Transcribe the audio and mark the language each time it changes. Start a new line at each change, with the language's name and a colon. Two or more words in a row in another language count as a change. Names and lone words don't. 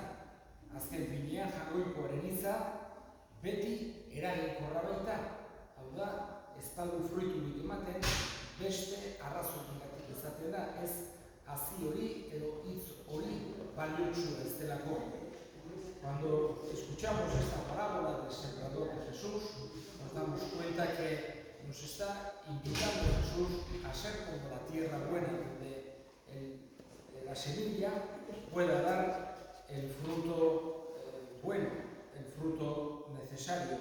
Basque: Azken finean jagoikoaren hitza beti eraginkorra baita. Hau da, ez badu fruiturik ematen, beste arrazoiengatik izaten da, ez hazi hori edo hitz hori baliotsua ez delako.
Spanish: Cuando escuchamos esta parábola del sembrador de Jesús, nos damos cuenta que nos está invitando Jesús a ser como la tierra buena, donde la semilla pueda dar el fruto bueno, el fruto necesario.